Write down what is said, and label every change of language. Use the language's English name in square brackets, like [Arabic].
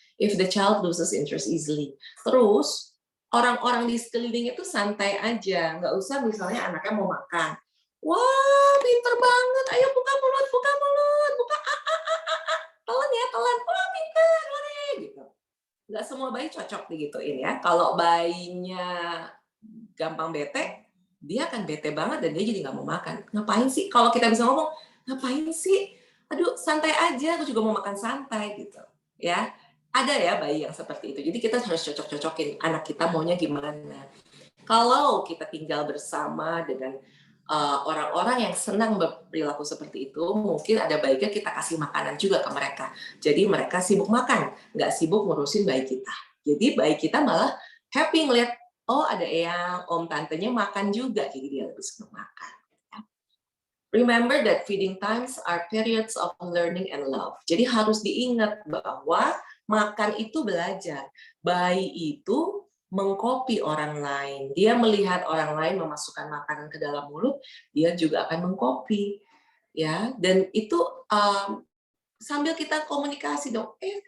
[English] If the child loses interest easily. [Indonesian] Terus orang-orang di sekeliling itu santai aja, nggak usah misalnya anaknya mau makan. Wah, pinter banget, ayo buka mulut, buka, telan ya, telan, wah pinter, gitu. Nggak semua bayi cocok digituin ya. Kalau bayinya gampang bete, dia akan bete banget dan dia jadi nggak mau makan. Ngapain sih? Kalau kita bisa ngomong, ngapain sih? Aduh, santai aja, aku juga mau makan santai gitu. Ya, ada ya bayi yang seperti itu. Jadi kita harus cocok-cocokin anak kita maunya gimana. Kalau kita tinggal bersama dengan orang-orang yang senang berperilaku seperti itu, mungkin ada baiknya kita kasih makanan juga ke mereka. Jadi mereka sibuk makan, nggak sibuk ngurusin bayi kita. Jadi bayi kita malah happy ngeliat, oh ada eyang, om tantenya makan juga, jadi dia lebih suka makan. [English] Remember that feeding times are periods of learning and love. [Indonesian] Jadi harus diingat bahwa makan itu belajar. Bayi itu mengkopi orang lain. Dia melihat orang lain memasukkan makanan ke dalam mulut, dia juga akan mengkopi. Ya, dan itu sambil kita komunikasi dong.